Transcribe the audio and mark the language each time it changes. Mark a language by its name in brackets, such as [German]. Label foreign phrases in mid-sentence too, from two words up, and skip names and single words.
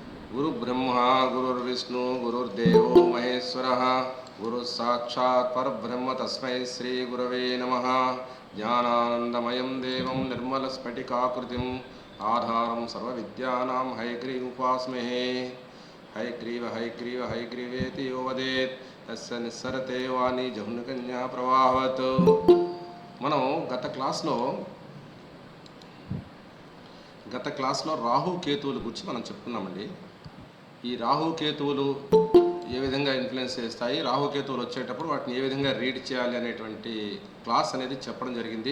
[Sanskrit] गुरुब्रह्मा गुरुर्विष्णु गुरुर्देवो महेश्वरः गुरुः साक्षात् परब्रह्म तस्मै श्रीगुरवे नमः। ज्ञानानन्दमयं देवं निर्मलस्फटिकाकृतिम् आधारं सर्वविद्यानां हयग्रीवमुपास्महे। हयग्रीव हयग्रीव हयग्रीवेति यो वदेत् तस्य निस्सरते वाणी जहुनिकन्या प्रवाहवत्। [Telugu] మనం గత క్లాస్లో రాహు కేతువుల గురించి మనం చెప్పుకున్నామండి. ఈ రాహుకేతువులు ఏ విధంగా ఇన్ఫ్లుయెన్స్ చేస్తాయి, రాహుకేతువులు వచ్చేటప్పుడు వాటిని ఏ విధంగా రీడ్ చేయాలి అనేటువంటి క్లాస్ అనేది చెప్పడం జరిగింది.